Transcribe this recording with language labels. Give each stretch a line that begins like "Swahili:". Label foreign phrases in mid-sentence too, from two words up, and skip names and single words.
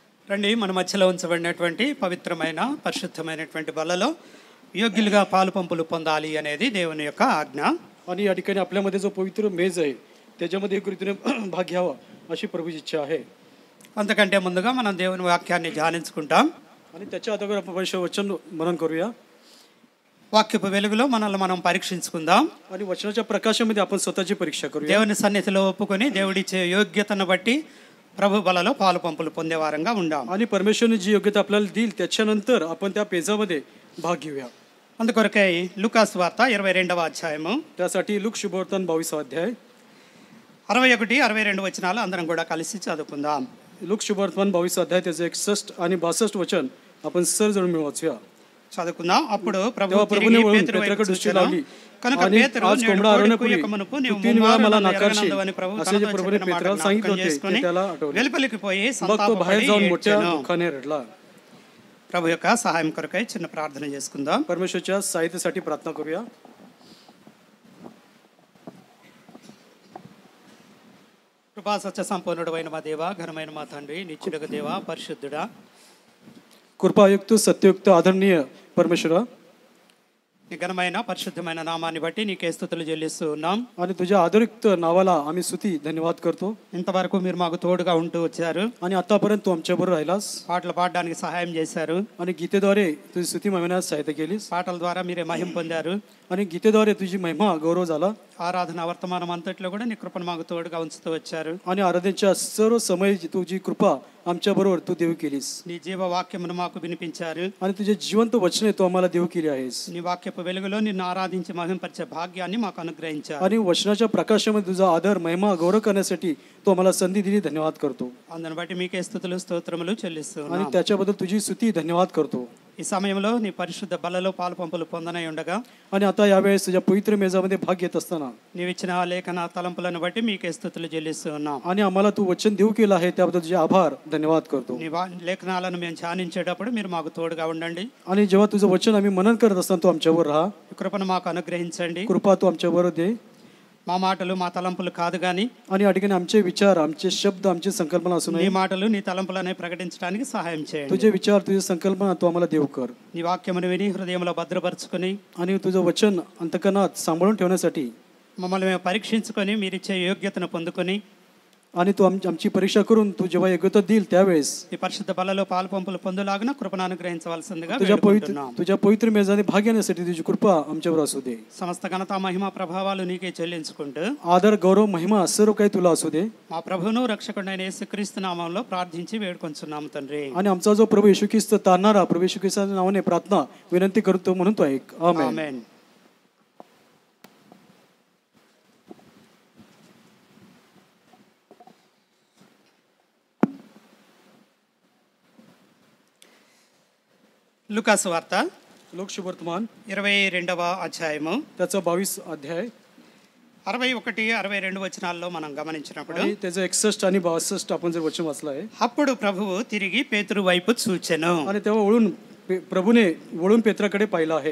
Telugu: రండి, మన మధ్యలో ఉంచబడినటువంటి పవిత్రమైన పరిశుద్ధమైనటువంటి బలలో योग्युలుగా పాలు పంపులు పొందాలి అనేది దేవుని యొక్క ఆజ్ఞ.
Marathi: आणि या ठिकाणी आपल्यामध्ये जो पवित्र मेज आहे त्याच्यामध्ये कृतीने भाग घ्यावा अशी प्रभूची इच्छा आहे.
Telugu: అంతకంటే ముందుగా మనం దేవుని వాక్యాన్ని ధ్యానించుకుంటాం.
Marathi: आणि त्याच्या अगोदर आपण परमेश्वर वचन मनन करूया.
Telugu: వాక్యపు వెలుగులో మనల్ని మనం పరీక్షించుకుందాం.
Marathi: आणि वचनाच्या प्रकाशामध्ये आपण स्वतःची परीक्षा करूया.
Telugu: దేవుని సన్నిధిలో ఒప్పుకొని దేవుడిచ్చే యోగ్యతను బట్టి ప్రభు బలలో పాలు పంపులు పొందేవారంగా ఉండాం.
Marathi: आणि परमेश्वरने जी योग्यता आपल्याला देईल त्याच्यानंतर आपण त्या पेजामध्ये भाग घेऊया.
Telugu: అందుకొరకై లూకాసు వార్త 22వ అధ్యాయము,
Marathi: त्यासाठी लूक शुभवर्तमान 22 अध्याय
Telugu: 61, 62 వచనాలు అందరం కూడా కలిసి చదువుకుందాం.
Marathi: लूक शुभवर्तमान 22 अध्याय त्याचे 61 आणि 62 वचन आपण सर्वजण मिळून वाचूया.
Telugu: చదువుకుందాం. అప్పుడు
Marathi: तेव्हा प्रभूने वळून पेत्राकडे दृष्टी लावली आणि आज कोंबडा आरवण्यापूर्वी तू 3 वेळा मला नाकारशील असे जे प्रभूने पेत्राला सांगितले होते ते त्याला आठवले.
Telugu: వెలుపలికి పోయి
Marathi: मग तो बाहेर जाऊन मोठ्या
Telugu: సంతాపపడి
Marathi: दुःखाने रडला.
Telugu: ప్రభు యొక్క సహాయం కొరకై చిన్న ప్రార్థన చేసుకుందాం.
Marathi: परमेश्वरच्या सहायतेसाठी प्रार्थना करूया.
Telugu: కృపా సత్య సంపూర్ణుడైన మా దేవ, ఘనమైన మా తండ్రి, నిత్యుడగు దేవ, పరిశుద్ధుడా,
Marathi: कृपायुक्त सत्ययुक्त आदरणीय परमेश्वरा,
Telugu: నీ ఘనమైన పరిశుద్ధమైన నామాన్ని బట్టి నీకే స్తుతులు చెల్లిస్తూ ఉన్నాం.
Marathi: आणि तुझ्या आदरयुक्त नावाला आम्ही स्तुती धन्यवाद करतो.
Telugu: ఇంతవరకు మీరు మాకు తోడుగా ఉంటూ వచ్చారు.
Marathi: आणि आतापर्यंत तू आमच्याबरोबर राहिलास
Telugu: పాటలు పాడడానికి సహాయం చేశారు.
Marathi: आणि गीतेद्वारे तुझी स्तुती महिम्यात सहायता केलीस.
Telugu: పాటల ద్వారా మీరే మహిమ పొందారు.
Marathi: आणि गीतेद्वारे तुझी महिमा गौरव झाला.
Telugu: ఆరాధన వర్తమానం అంతట్లో కూడా నీ కృపను మాకు తోడుగా ఉంచుతూ వచ్చారు.
Marathi: आणि आराधनेच्या सर्व समय तुझी कृपा आमच्या बरोबर तू देव केलीस.
Telugu: నీ జీవ వాక్యమును మాకు వినిపించారు.
Marathi: आणि तुझे जिवंत वचने तू आम्हाला देव केली आहेस.
Telugu: నీ వాక్యపు వెలుగులో నిన్ను ఆరాధించి మహింపరిచే భాగ్యాన్ని మాకు అనుగ్రహించారు.
Marathi: आणि वचनाच्या प्रकाशामध्ये तुझा आदर महिमा गौरव करण्यासाठी तू आम्हाला संधी दिली. धन्यवाद करतो.
Telugu: అందుని బట్టి మీకే స్తుతులు స్తోత్రములు చెల్లిస్తున్నాం.
Marathi: आणि त्याच्याबद्दल तुझी स्तुती धन्यवाद करतो.
Telugu: ఈ సమయంలో నీ పరిశుద్ధ బలలో పాలు పంపులు పొందనై ఉండగా
Marathi: आणि आता यावेळेस तुझ्या पवित्र मेजामध्ये भाग घेत असताना
Telugu: నీవిచ్చిన లేఖన తలంపులను బట్టి మీకే స్తుతులు చెల్లిస్తున్నాం.
Marathi: आणि आम्हाला तू वचन देऊ केलं आहे त्याबद्दल तुझे आभार धन्यवाद करतो.
Telugu: నీ లేఖనాలను మేము ధ్యానించేటప్పుడు మీరు మాకు తోడుగా ఉండండి.
Marathi: आणि जेव्हा तुझं वचन आम्ही मनन करत असताना तू आमच्यावर राहा.
Telugu: కృపను మాకు అనుగ్రహించండి.
Marathi: कृपा तू आमच्यावर दे.
Telugu: మా మాటలు మా తలంపులు కాదు గాని
Marathi: आणि या ठिकाणी आमचे विचार आमचे शब्द आमची संकल्पना असू
Telugu: నీ
Marathi: नये.
Telugu: మాటలు నీ తలంపులనే ప్రకటించడానికి సహాయం చేయండి.
Marathi: तुझे विचार तुझे संकल्पना तू आम्हाला देव कर.
Telugu: నీ వాక్యమును విని హృదయంలో భద్రపరచుకొని
Marathi: आणि तुझं वचन अंतकरणात सांभाळून ठेवण्यासाठी
Telugu: మమ్మల్ని మేము పరీక్షించుకొని మీరిచ్చే యోగ్యతను పొందుకొని
Marathi: आणि तू आमची परीक्षा करून तू जेव्हा योग्यता देईल त्यावेळेस
Telugu: ఈ పరిశుద్ధ బలలో పాలు పంపులు పొందులాగిన కృపను అనుగ్రహించవలసిందిగా
Marathi: तुझ्या
Telugu: వేడుకుంటున్నాం.
Marathi: पवित्र मेजाने भाग घेण्यासाठी तुझी कृपा आमच्यावर असू दे.
Telugu: సమస్త ఘనత మహిమ ప్రభావాలు నీకే చెల్లించుకుంటూ
Marathi: आदर गौरव महिमा सर्व काही तुला असू दे.
Telugu: మా ప్రభువును రక్షకుడైన యేసుక్రీస్తు నామములో ప్రార్థించి వేడుకొంచున్నాము తండ్రి.
Marathi: आणि आमचा जो प्रभू येशू ख्रिस्त तारणारा प्रभू येशू ख्रिस्ताच्या नावाने प्रार्थना विनंती करतो म्हणून तो ऐक. आमेन.
Telugu: ఆమేన్. లూకాసు వార్త
Marathi: लोक शुभवर्तमान
Telugu: 22వ అధ్యాయము
Marathi: त्याचा 22 अध्याय
Telugu: 61, 62 వచనాల్లో మనం గమనించినప్పుడు
Marathi: आणि त्याचं 61 आणि 62 आपण जर वचन वाचलं आहे.
Telugu: అప్పుడు ప్రభువు తిరిగి పేతురు వైపు చూచెను.
Marathi: आणि तेव्हा प्रभूने वळून पेत्राकडे पाहिलं आहे.